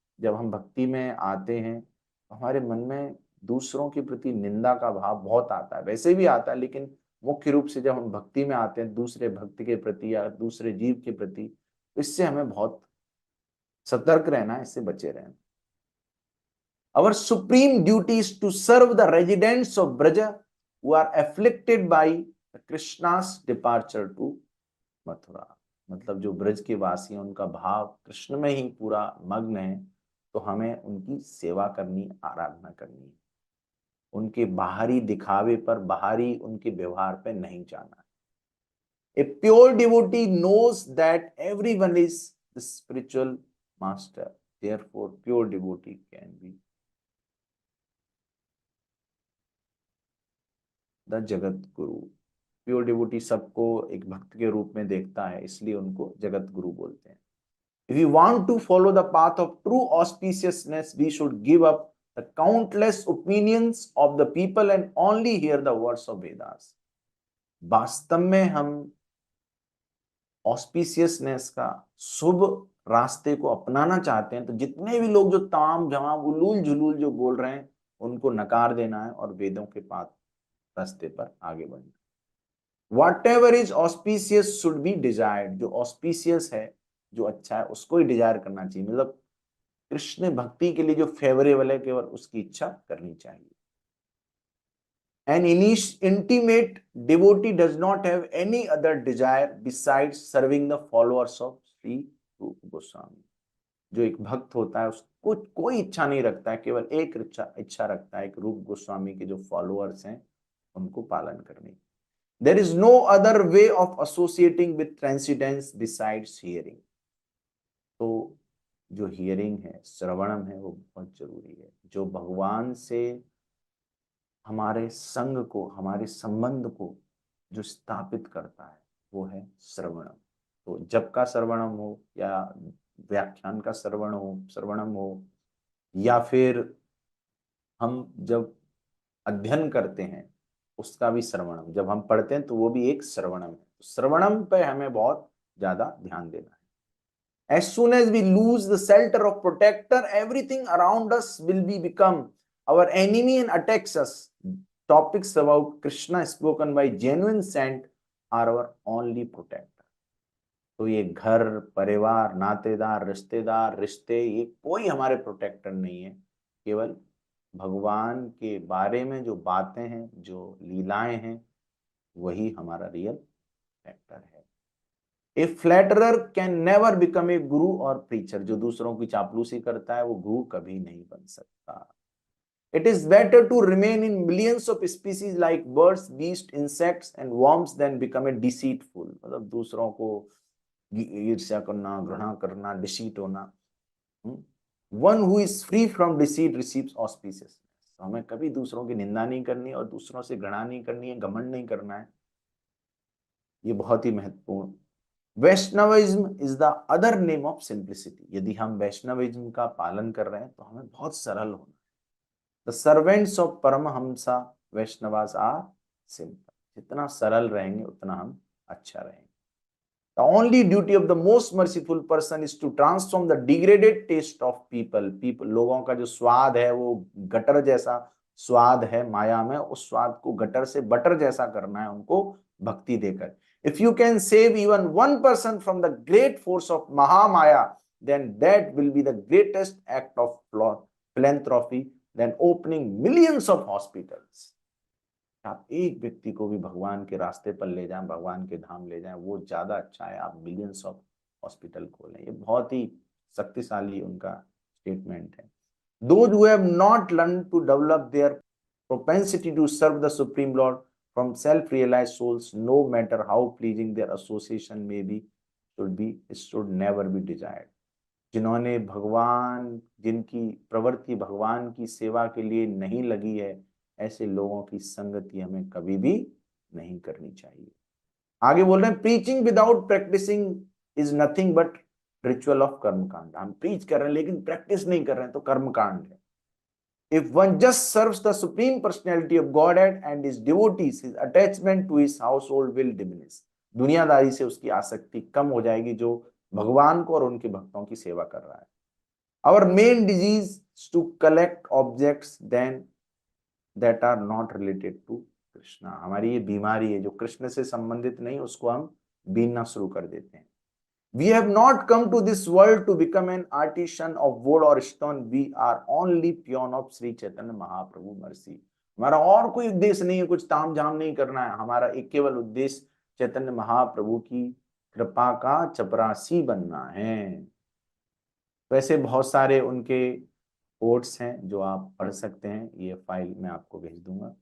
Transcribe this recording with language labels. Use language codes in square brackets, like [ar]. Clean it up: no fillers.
[hi] जब हम भक्ति में आते हैं, हमारे मन में दूसरों के प्रति निंदा का भाव बहुत आता है, वैसे भी आता है, लेकिन मुख्य रूप से जब हम भक्ति में आते हैं दूसरे भक्त के प्रति या दूसरे जीव के प्रति, इससे हमें बहुत सतर्क रहना है, इससे बचे रहना। [en] Our supreme duty is to serve the residents of Braja who are afflicted by Krishna's departure to Mathura. [hi] मतलब जो ब्रज के वासी हैं, उनका भाव कृष्ण में ही पूरा मग्न है, तो हमें उनकी सेवा करनी, आराधना करनी है। उनके बाहरी दिखावे पर, बाहरी उनके व्यवहार पे नहीं जाना है। [en] A pure devotee knows that everyone is the spiritual master, therefore pure devotee can be the jagat guru. [hi] Pure devotee सबको एक भक्त के रूप में देखता है, इसलिए उनको जगत गुरु बोलते हैं। [en] If we want to follow the path of true auspiciousness, we should give up the countless opinions of the people and only hear the words of Vedas। [hi] वास्तव में हम ऑस्पिशियसनेस का, शुभ रास्ते को अपनाना चाहते हैं, तो जितने भी लोग जो ताम झाम उलूल जुलूल जो बोल रहे हैं, उनको नकार देना है और वेदों के पाथ रास्ते पर आगे बढ़ना। [en] Whatever is auspicious should be desired। [hi] जो auspicious है, जो अच्छा है, उसको ही डिजायर करना चाहिए। मतलब कृष्ण भक्ति के लिए जो फेवरेबल है, केवल उसकी इच्छा करनी चाहिए। [en] An intimate devotee does not have any other desire besides serving the followers of Sri Rupa Goswami। [hi] जो एक भक्त होता है, उसको कोई इच्छा नहीं रखता है, केवल एक इच्छा रखता है कि रूप गोस्वामी के जो फॉलोअर्स हैं, उनको पालन करने। [en] There is no other way of associating with transcendence besides hearing। [hi] तो जो हियरिंग है, श्रवणम है, वो बहुत जरूरी है। जो भगवान से हमारे संग को, हमारे संबंध को जो स्थापित करता है, वो है श्रवणम। तो जप का श्रवणम हो, या व्याख्यान का श्रवणम हो, या फिर हम जब अध्ययन करते हैं उसका भी श्रवणम, जब हम पढ़ते हैं तो वो भी एक श्रवणम है। श्रवणम पे हमें बहुत ज्यादा ध्यान देना है। [en] As soon as we lose the shelter of protector, everything around us will become our enemy and attacks us। Topics about Krishna spoken by genuine saint are our only protector। [hi] तो ये घर परिवार, नातेदार, रिश्तेदार, रिश्ते, ये कोई हमारे प्रोटेक्टर नहीं है, केवल भगवान के बारे में जो बातें हैं, जो लीलाएं हैं, वही हमारा रियल फैक्टर है। [en] A flatterer can never become a guru or preacher. [hi] जो दूसरों की चापलूसी करता है वो गुरु कभी नहीं बन सकता। [en] It is better to remain in millions of species like birds, beasts, insects and worms than become a deceitful। [hi] मतलब दूसरों को ईर्ष्या करना, घृणा करना, डिसीट होना। [en] One who is free from deceit receives auspiciousness। [hi] हमें कभी दूसरों की निंदा नहीं करनी और दूसरों से घृणा नहीं करनी है, घमंड नहीं करना है। ये बहुत ही महत्वपूर्ण। [en] Vaishnavism is the other name of simplicity. [hi] यदि हम वैष्णविज्म का पालन कर रहे हैं तो हमें बहुत सरल होना है। [en] The servants of Paramahamsa Vaishnavas are simple. [hi] जितना सरल रहेंगे उतना हम अच्छा रहेंगे। [en] The only duty of the most merciful person is to transform the degraded taste of people। [hi] लोगों का जो स्वाद है वो गटर जैसा स्वाद है माया में, उस स्वाद को गटर से बटर जैसा करना है उनको भक्ति देकर। [en] If you can save even one person from the great force of Mahamaya, then that will be the greatest act of philanthropy than opening millions of hospitals। [hi] आप एक व्यक्ति को भी भगवान के रास्ते पर ले जाएं, भगवान के धाम ले जाएं, वो ज्यादा अच्छा है आप [en] millions of hospital [hi] खोलें। ये बहुत ही शक्तिशाली उनका स्टेटमेंट है। [en] Those who have not learned to develop their propensity to serve the Supreme Lord from self-realized souls, no matter how pleasing their association may be, should never be desired। [hi] जिन्होंने भगवान, जिनकी प्रवृत्ति भगवान की सेवा के लिए नहीं लगी है, ऐसे लोगों की संगति हमें कभी भी नहीं करनी चाहिए। आगे बोल रहे हैं, [en] Preaching without practising is nothing but ritual of karmakand. [hi] हम प्रीच कर रहे हैं लेकिन प्रैक्टिस नहीं कर रहे हैं तो कर्मकांड है। [en] If one just serves the supreme personality of Godhead and his devotees, his attachment to his household will diminish। [hi] दुनियादारी से उसकी आसक्ति कम हो जाएगी जो भगवान को और उनके भक्तों की सेवा कर रहा है। [en] Our main disease is to collect objects then that are not related to Krishna. [hi] हमारी ये बीमारी है, जो कृष्ण से संबंधित नहीं उसको हम बीनना शुरू कर देते हैं। [en] We have not come to this world to become an artisan of wood or stone। We are only peon of Shri Chaitanya Mahaprabhu mercy। [hi] हमारा और कोई उद्देश्य नहीं है, कुछ ताम झाम नहीं करना है। हमारा एक केवल उद्देश्य चैतन्य महाप्रभु की कृपा का चपरासी बनना है। वैसे बहुत सारे उनके कोट्स हैं जो आप पढ़ सकते हैं, ये फाइल मैं आपको भेज दूंगा।